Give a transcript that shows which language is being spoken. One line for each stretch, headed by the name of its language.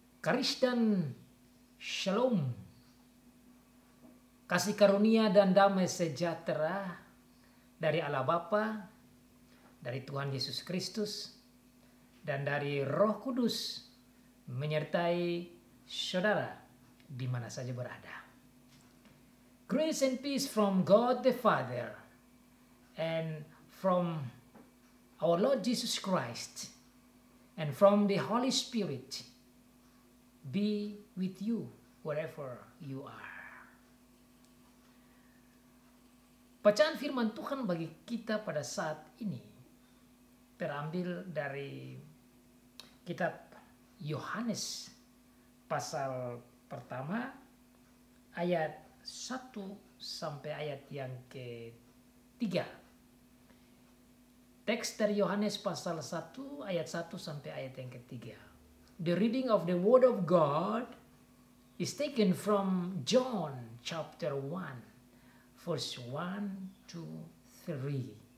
Indonesian: Karis dan shalom, kasih karunia dan damai sejahtera dari Allah Bapa, dari Tuhan Yesus Kristus, dan dari Roh Kudus menyertai saudara di mana saja berada.
English: Grace and peace from God the Father and from our Lord Jesus Christ and from the Holy Spirit be with you wherever you are.
Indonesian: Bacaan firman Tuhan bagi kita pada saat ini terambil dari kitab Yohanes pasal pertama ayat 1 sampai ayat yang ketiga. Teks dari Yohanes pasal 1 ayat 1 sampai ayat yang ketiga.
English: The reading of the Word of God is taken from John chapter 1, verse 1 to 3.